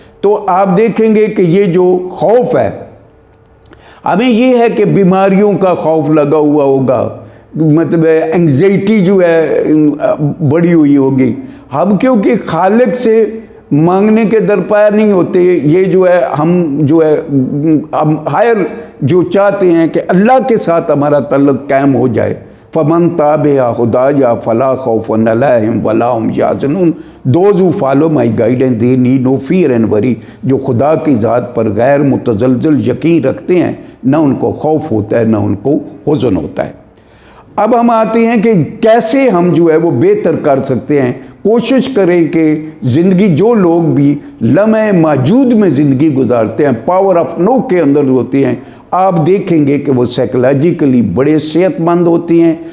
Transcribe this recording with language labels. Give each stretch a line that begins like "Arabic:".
Urdu: تو آپ دیکھیں گے کہ یہ جو خوف ہے، ہمیں یہ ہے کہ بیماریوں کا خوف لگا ہوا ہوگا، مطلب انگزائٹی جو ہے بڑی ہوئی ہوگی. ہم کیونکہ خالق سے مانگنے کے درپایا نہیں ہوتے، یہ جو ہے ہم ہائر جو چاہتے ہیں کہ اللہ کے ساتھ ہمارا تعلق قائم ہو جائے.
Arabic: فمن تابع خدایا فلا خوف علیہم ولا هم یحزنون.
English: Those who follow my guidance they need no fear and worry.
Urdu: جو خدا کی ذات پر غیر متزلزل یقین رکھتے ہیں، نہ ان کو خوف ہوتا ہے نہ ان کو حزن ہوتا ہے. اب ہم آتے ہیں کہ کیسے ہم جو ہے وہ بہتر کر سکتے ہیں. کوشش کریں کہ زندگی، جو لوگ بھی لمحہ موجود میں زندگی گزارتے ہیں، پاور آف نو کے اندر ہوتے ہیں، آپ دیکھیں گے کہ وہ سائیکولوجیکلی بڑے صحت مند ہوتی ہیں.